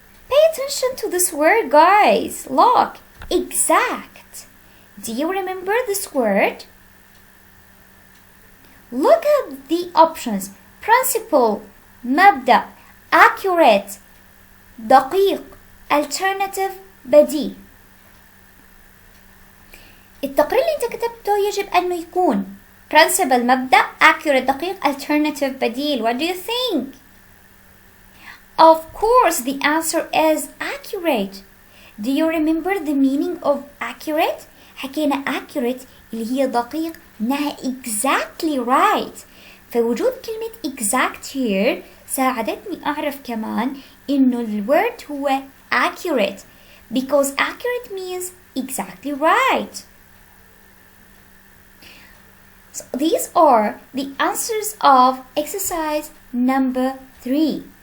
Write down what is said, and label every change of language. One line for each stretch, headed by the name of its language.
English: Pay attention to this word, guys. Look, exact. Do you remember this word? Look at the options. Principle, مبدأ, accurate, دقيق, alternative, بديل.
Arabic: التقرير اللي انت كتبته يجب انه يكون principle مبدأ, accurate دقيق, alternative بديل.
English: What do you think? Of course the answer is accurate. Do you remember the meaning of accurate?
Arabic: حكينا accurate اللي هي دقيق انها
English: exactly right.
Arabic: فوجود كلمة exact here ساعدتني اعرف كمان انه الword هو accurate
English: because accurate means exactly right. So these are the answers of exercise number 3.